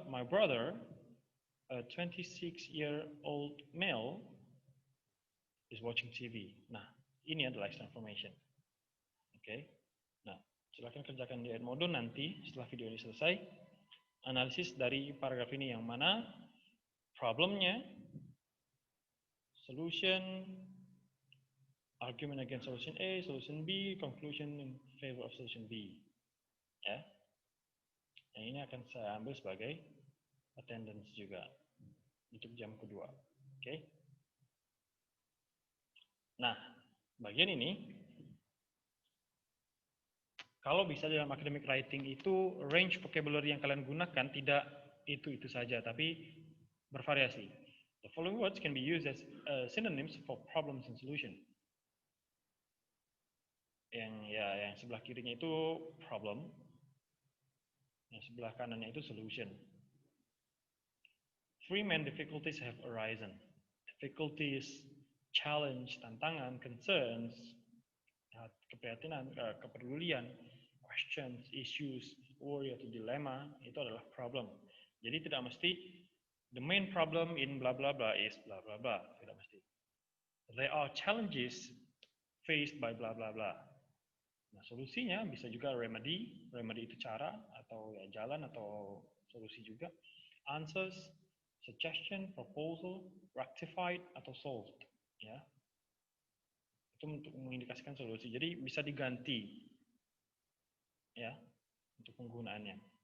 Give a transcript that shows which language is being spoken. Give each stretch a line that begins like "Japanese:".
English: My brother, a 26-year-old male, is watching TV.
Indonesian: Nah, ini adalah extra information. Oke. Nah, silakan kerjakan di Edmodo nanti setelah video ini selesai. Analisis dari paragraf ini yang mana problemnya, solution,
English: argument against solution A,
Indonesian: solution B, conclusion in favor of solution B. Ya. Yang ini akan saya ambil sebagai attendance juga untuk jam kedua. Oke. Nah, bagian ini kalau bisa dalam academic writing itu range vocabulary yang kalian gunakan tidak itu saja, tapi bervariasi.
English: The following words can be used as synonyms for problems and solution.
Indonesian: Yang sebelah kirinya itu problem, yang sebelah kanannya itu solution.
English: Three main difficulties have arisen.
Indonesian: Difficulties, challenge, tantangan, concerns, keprihatinan, kepedulian, questions, issues, worry atau dilema, itu adalah problem. Jadi tidak mesti
English: the main problem in bla bla
Indonesian: bla is bla bla bla, tidak mesti.
English: There are challenges faced by bla bla bla.
Indonesian: Nah, solusinya bisa juga remedy itu cara atau ya jalan atau solusi juga.
English: Answers, suggestion, proposal, rectified atau solved, ya.
Indonesian: Itu untuk mengindikasikan solusi. Jadi bisa diganti, ya, untuk penggunaannya.